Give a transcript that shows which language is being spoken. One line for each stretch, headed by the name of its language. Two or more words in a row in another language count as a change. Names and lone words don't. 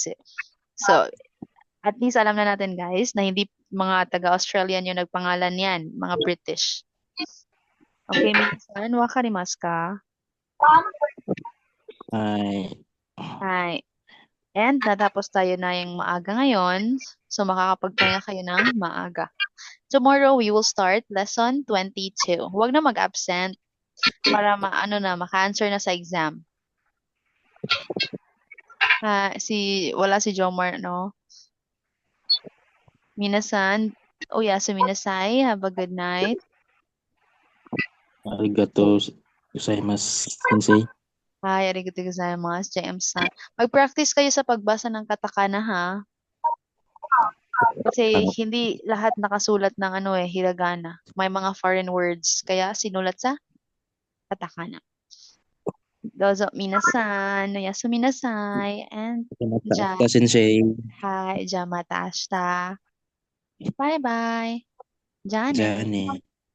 Filipino: So, at least alam na natin guys na hindi mga taga-Australian yung nagpangalan yan, mga British. Okay, minsan, wakarimasu ka? Ay. Hi. And natapos tayo na yung maaga ngayon. So makakapagpahinga kayo ng maaga.
English: Tomorrow we will start lesson 22.
Filipino: Huwag na mag-absent para maka-answer na sa exam. Wala si Jomar, no?
Japanese: 皆さん、おやすみなさい.
English: Have a good night.
Japanese: ありがとうございます、先生. はい、ありがとうございます、JMさん.
Filipino: Mag-practice kayo sa pagbasa ng katakana, ha? Kasi hindi lahat nakasulat ng hiragana. May mga foreign words. Kaya sinulat sa katakana.
Japanese: どうぞ皆さん、おやすみなさい,
Filipino: and Mataas ka, sensei.
Japanese: はい、じゃまたあした.
English: Bye-bye. Jane.
Filipino: Diyan eh.